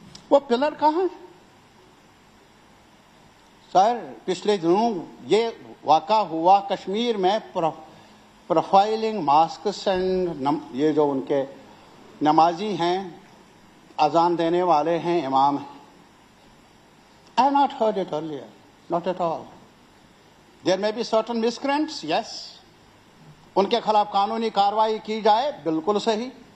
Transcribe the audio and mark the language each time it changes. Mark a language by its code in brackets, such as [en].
[hi] वो पिलर कहाँ है सर? पिछले दिनों ये वाक़ा हुआ कश्मीर में, प्रोफाइलिंग मास्क्स एंड ये जो उनके नमाजी हैं, अजान देने वाले हैं, इमाम हैं। [en] I have not heard it earlier, not at all. There may be certain miscreants, yes. [hi] उनके खिलाफ कानूनी कार्रवाई की जाए, बिल्कुल सही।